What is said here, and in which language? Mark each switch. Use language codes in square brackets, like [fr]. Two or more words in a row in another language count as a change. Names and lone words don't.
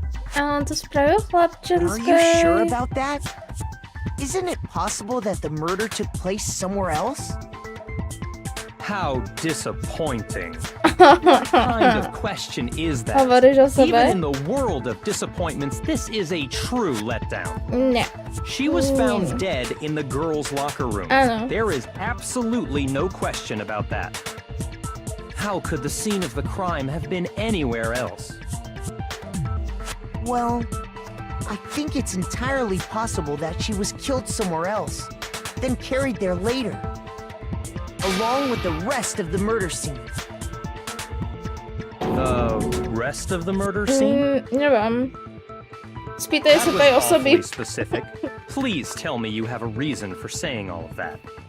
[sk] A on to spravil v [en] Are you sure [sk] chlapčenskej. [en] about that? Isn't it possible that the murder took place somewhere else? How disappointing. What kind of question is that? [sk] Hovoríš o sebe? [en] Even in the world of disappointments, this is a true letdown. [sk] Ne. [en] She was found dead in the girls' locker room. [sk] Áno. [en] There is absolutely no question about that. How could the scene of the crime have been anywhere else? Well, I think it's entirely possible that she was killed somewhere else, then carried there later, along with the rest of the murder scene. The rest of the murder scene? [sk] Neviem. Spýtaj sa [en] That [sk] tej [en] was [sk] osoby. [en] awfully specific. Please tell me you have a reason for saying all of that.